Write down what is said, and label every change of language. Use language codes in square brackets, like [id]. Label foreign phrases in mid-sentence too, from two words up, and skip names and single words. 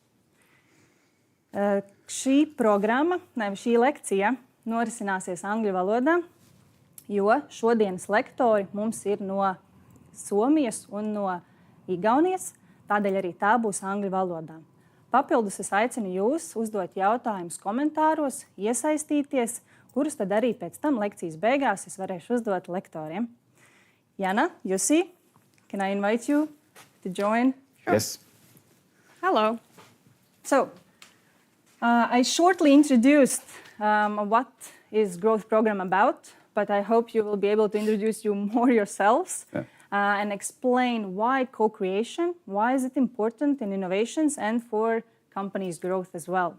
[lv] Šī programma, šī lekcija norisināsies angļu valodā, jo šodienas lektori mums ir no Somijas un no Igaunijas, tādēļ arī tā būs angļu valodā. Papildus es aicinu jūs uzdot jautājumus komentāros, iesaistīties, kurus tad arī pēc tam lekcijas beigās es varēšu uzdot lektoriem. Jana, Jussi, [en] can I invite you to join? Sure. Yes. Hello. So, I shortly introduced what is Growth Program about, but I hope you will be able to introduce you more yourselves and explain why co-creation, why is it important in innovations and for companies' growth as well.